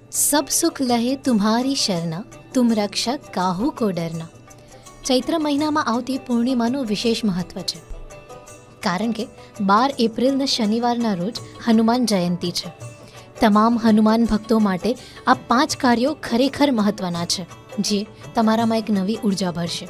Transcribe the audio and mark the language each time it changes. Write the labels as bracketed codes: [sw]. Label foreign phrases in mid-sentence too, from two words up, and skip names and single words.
[hi] सब सुख लहे तुम्हारी शरणा, तुम रक्षक काहू को डरना. [gu] ચૈત્ર મહિનામાં આવતી પૂર્ણિમાનું વિશેષ મહત્વ છે, કારણ કે 12 એપ્રિલના શનિવારના રોજ હનુમાન જયંતિ છે. તમામ હનુમાન ભક્તો માટે આ 5 કાર્યો ખરેખર મહત્વના છે, જે તમારામાં એક નવી ઉર્જા ભરશે.